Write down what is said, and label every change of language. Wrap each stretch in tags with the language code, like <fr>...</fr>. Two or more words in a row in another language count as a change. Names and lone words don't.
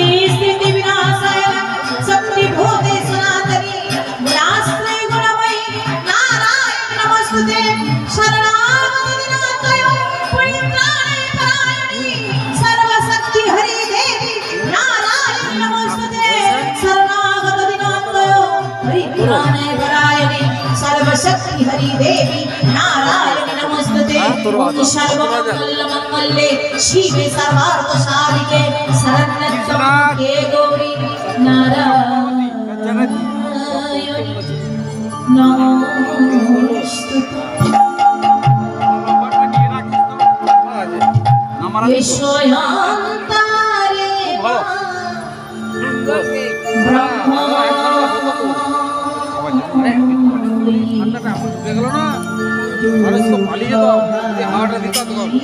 <sa>স্থিতি বিনাশায় শক্তি ভূতে সনাতনী গুণাশ্রী গুণময়ী নারায়ণ নমস্তুতে শরণাগত দিনাতয় পরিত্রাণায় পরায়ণী সর্বশক্তি হরি দেবী নারায়ণ নমস্তুতে শরণাগত দিনাতয় পরিত্রাণায় পরায়ণী सर्वशक्ति हरि देवी नारायण नमस्ते सर्वमंगल मंगले शिवे सर्वार्थ साधिके शरण्ये गौरी नारायण नमस्ते विश्वयंतारे ब्रह्मा</sa> <bn>ঠান্ডাটা এখন ঢুকে গেল না আর তো পালিয়ে যেত যদি হাওয়াটা দিত তো</bn>